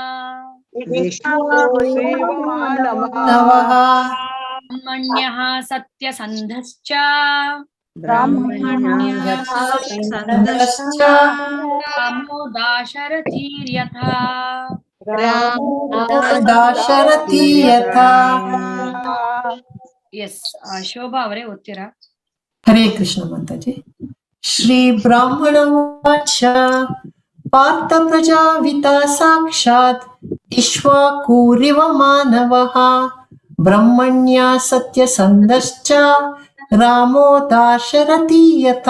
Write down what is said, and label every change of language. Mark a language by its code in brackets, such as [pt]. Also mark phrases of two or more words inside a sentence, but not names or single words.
[sa] नवः ब्रह्मण्यः सत्यसन्धश्च सन्दश्च कामो दाशरथीर्यथा दाशरथी यथा. [kn] ಎಸ್ ಶೋಭಾ ಅವರೇ ಓದ್ತೀರಾ? ಹರೇ ಕೃಷ್ಣ ಮಾತಾಜಿ. [sa] ಶ್ರೀ ಬ್ರಾಹ್ಮಣ ಉವಾಚ ಪಾರ್ಥ ಪ್ರಜಾವಿತ ಸಾಕ್ಷಾತ್ ಇಕ್ಷ್ವಾಕುರಿವ ಮಾನವಃ ಬ್ರಹ್ಮಣ್ಯ ಸತ್ಯಸಂಧಶ್ಚ ರಾಮೋ ದಾಶರಥಿ ಯಥಾ.